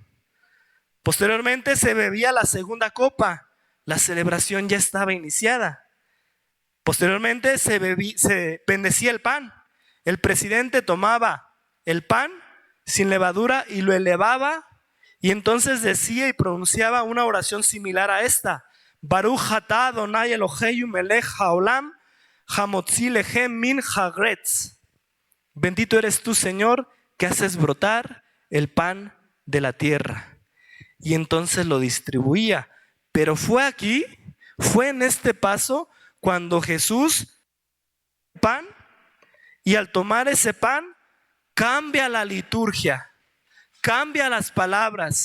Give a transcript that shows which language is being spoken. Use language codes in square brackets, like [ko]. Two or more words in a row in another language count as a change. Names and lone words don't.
[es] Posteriormente se bebía la segunda copa, la celebración ya estaba iniciada. Posteriormente se bendecía el pan. El presidente tomaba el pan, sin levadura y lo elevaba, y entonces decía y pronunciaba una oración similar a esta: [he] ברוך אתה אדני אלהינו מלך העולם המוציא לחם מן הארץ. [es] Bendito eres tú, Señor, que haces brotar el pan de la tierra. Y entonces lo distribuía. Pero fue en este paso, cuando Jesús pan, y al tomar ese pan cambia la liturgia, cambia las palabras.